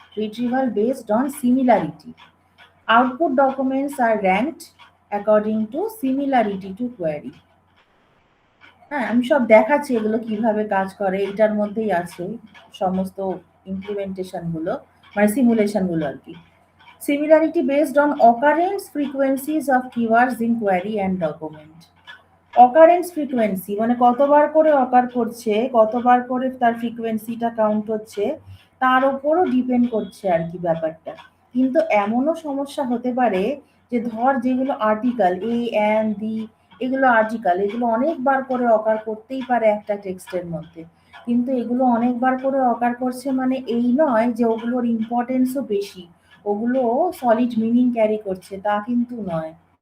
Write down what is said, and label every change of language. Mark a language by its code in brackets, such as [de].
[en] Retrieval based on similarity, output documents are ranked according to similarity to query. [bn] হ্যাঁ, আমি সব দেখাচ্ছি এগুলো কিভাবে কাজ করে, এইটার মধ্যেই আছে সমস্ত ইমপ্লিমেন্টেশন গুলো, মানে সিমুলেশন গুলো আর কি। [en] Similarity based on occurrence frequencies of keywords in query and document. [bn] Occurrence frequency মানে কতবার করে অকার করছে, কতবার করে তার ফ্রিকোয়েন্সিটা কাউন্ট হচ্ছে, তার উপরও ডিপেন্ড করছে আর কি ব্যাপারটা। কিন্তু এমনও সমস্যা হতে পারে যে ধর যেগুলো আর্টিকেল এ অ্যান্ড দি, এগুলো আর্টিকেল, এগুলো অনেকবার করে অকার করতেই পারে একটা টেক্সটের মধ্যে, কিন্তু এগুলো অনেকবার করে অকার করছে মানে এই নয় যে ওগুলোর ইম্পর্টেন্সও বেশি, ওগুলো সলিড মিনিং ক্যারি করছে তা কিন্তু নয়।